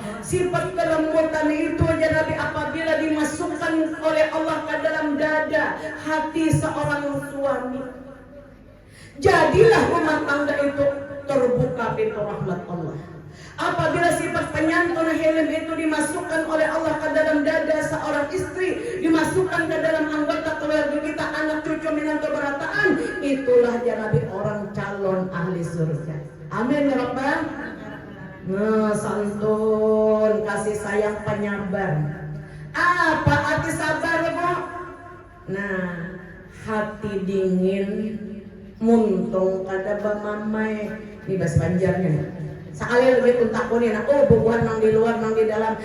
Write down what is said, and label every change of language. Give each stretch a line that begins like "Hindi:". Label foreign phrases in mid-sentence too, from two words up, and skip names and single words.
Indonesian: Sifat kelembutan itu aja Nabi apabila dimasukkan oleh Allah ke dalam dada hati seorang suami, jadilah rumah tangga itu terbuka pintu rahmat Allah. Apabila sifat penyantun hilim itu dimasukkan oleh Allah ke dalam dada seorang istri, dimasukkan ke dalam anggota keluarga kita, anak cucu menantu berataan, itulah dia Nabi orang calon ahli surga.
Arabic: آمين يا رب.
Indonesian: Nah, santun, kasih sayang, penyabar. Apa hati sabar Bu?
Banjar: Nah, hati dingin, muntung kada bamamai. Ini bahasa Banjarnya nih. Sekali lebih pun takunin, bubuhan nang di luar nang di dalam.